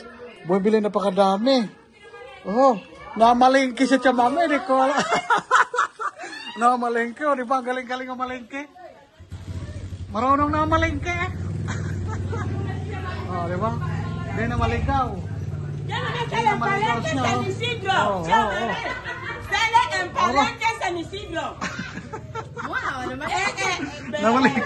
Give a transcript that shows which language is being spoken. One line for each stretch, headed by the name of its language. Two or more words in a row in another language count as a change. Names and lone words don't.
Filipino: Bumibili na pakadami. Namalingki siya, mami. Di ko alam. Namalingki, di ba? Galing-galing ang malingki. Marunong na malingki, eh. Di ba? Hindi na maligaw.
Spanish: Sale en Palenque San Isidro. Sale en Palenque San Isidro.
Filipino: Wow, Namalingki.